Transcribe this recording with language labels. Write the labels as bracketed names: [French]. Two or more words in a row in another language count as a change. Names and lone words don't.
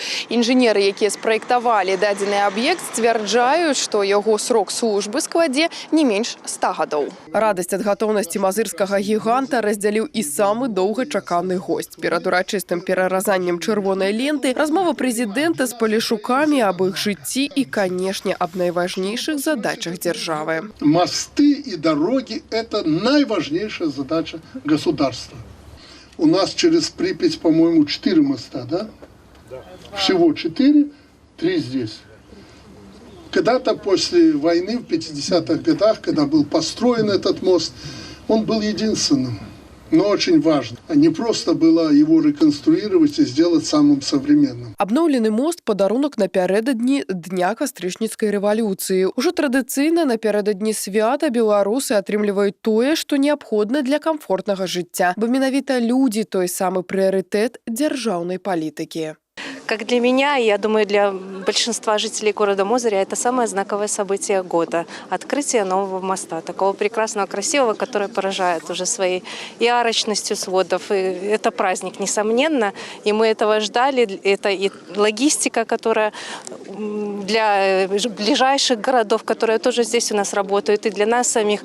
[Belarusian] Інжынеры, якія спраектавалі дадзены аб'ект, сцвярджаюць, што яго срок службы складзе не менш 100 гадоў. Радасць ад гатоўнасці мазырскага гіганта раздзяліў і самы доўгачаканы госць. Перад урачыстым пераразаннем чырвонай ленты размова прэзідэнта з палешукамі аб іх жыцці і, канешне, аб найважнейшых задачах дзяржавы. [Russian] Мосты и дороги – это найважнейшая задача государства. У нас через Припять, по-моему, 4 моста, да? Всего 4, 3 здесь. Когда-то после войны, в 50-х годах, когда был построен этот мост, он был единственным. Но очень важно. Не просто было его реконструировать и сделать самым современным. [Belarusian] Абноўлены мост – падарунак напярэдадні Дня кастрычніцкай рэвалюцыі. Ужо традыцыйна напярэдадні свята беларусы атрымліваюць тое, што неабходна для камфортнага жыцця. Бо менавіта людзі – той самы прыярытэт дзяржаўнай палітыкі. [Russian] Как для меня, и я думаю, для большинства жителей города Мозыря, это самое знаковое событие года. Открытие нового моста, такого прекрасного, красивого, который поражает уже своей и арочностью сводов. И это праздник, несомненно, и мы этого ждали. Это и логистика, которая для ближайших городов, которые тоже здесь у нас работают, и для нас самих.